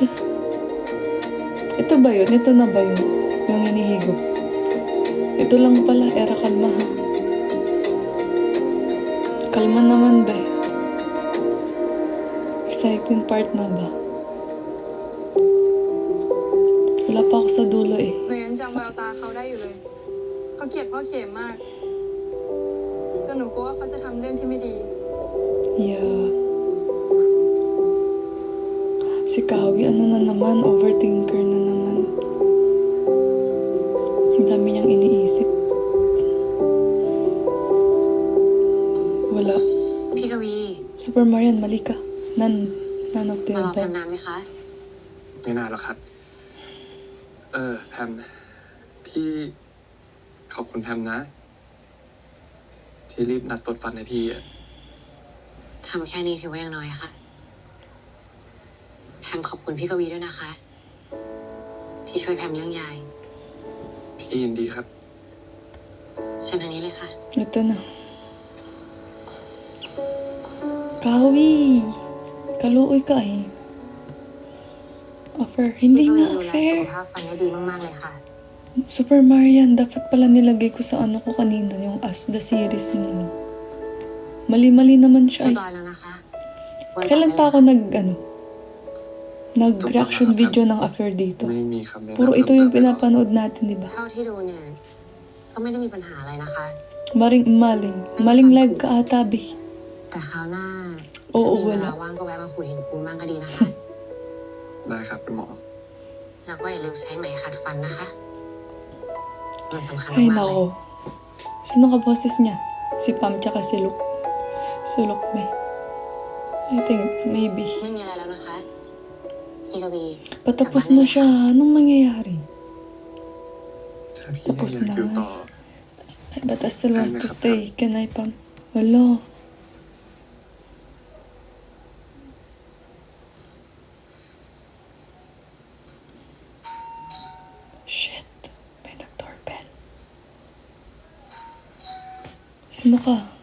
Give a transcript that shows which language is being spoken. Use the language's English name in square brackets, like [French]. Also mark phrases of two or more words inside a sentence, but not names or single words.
[Filipino] Ito ba yun? Ito na ba yun? Yung hinihigop. Ito lang pala. Era, kalma ha. Kalma naman ba? Exciting part na ba? Wala pa ako sa dulo eh. [Thai] หนูยังจำแววตาเขาได้อยู่เลย เขาเกลียดพ่อเข็มมากจนหนูกลัวว่าเขาจะทำเรื่องที่ไม่ดี [English] Yeah. [Filipino] Si Kawi, ano na naman, overthinker na naman. Ang dami niyang iniisip. Wala. [Thai] พี่กวี [Filipino] Super Marian, mali ka. [English] None of the [Thai] มารอแพม [English] above. [Thai] นานไหมคะ ไม่นานแล้วครับ แพม พี่ขอบคุณแพมนะ ที่รีบนัดตรวจฟันให้พี่อะ ทำแค่นี้ถือว่ายังน้อยค่ะแพมขอบคุณพี่กวีด้วยนะคะ ที่ช่วยแพมเรื่องยาย พี่ยินดีครับ เชิญทางนี้เลยค่ะ [Filipino] Ito na. Kawi! [Cebuano] Kaluoy ka eh. [Filipino] Offer. Hindi [Thai] พี่กวี [Filipino] nga [Thai] ดูแลสุ [Filipino] fair. [Thai] ขภาพฟันได้ดีมากๆเลยค่ะ [Filipino] Super Marian, dapat pala nilagay ko sa ano ko kanina, yung [English] As the series [Filipino] na. Mali-mali naman siya [Thai] เรีย [Filipino] eh. [Thai] บร้อยแล้วนะคะ วันต่อ [Filipino] Kailan [Thai] ไป [Filipino] pa ako [Thai] เลยค่ะ [Filipino] nag- [English] reaction video [Filipino] ng affair dito? [Thai] ไม่มีคำแนะนำ [Filipino] Puro ito yung [Thai] เพิ่มเติมแล้ว [Filipino] pinapanood natin, di ba? [Thai] เท่าที่ดูเนี่ย ก็ไม่ได้มีปัญหาอะไรนะคะ [Filipino] Maling live ka ata, be. [Thai] แต่คราวหน้า โอ้ ถ้ามีเว เวลา ลาว่างก็แวะมาคุยเห็นคุณบ้างก็ดีนะคะ ได้ครับคุณหมอ แล้วก็อย่าลืมใช้ไหมขัดฟันนะคะมันสำคัญ [Filipino] Ay, [Thai] มากๆเลย [Filipino] nako. Sino ka boses niya? Si Pam tsaka si Luke. Si Luke, may. [English] I think, maybe. [Thai] ไม่มีอะไรแล้วนะคะ พี่กวี [Filipino] Patapos na siya. Anong mangyayari? [Thai] ถ้าพี่ยังอยากอยู่ต่อ [Filipino] Ay, [English] but I still want to [Filipino] Ay, [English] stay. Can I, [Filipino] Pam? Wala. Shit. May nag-doorbell. Sino ka?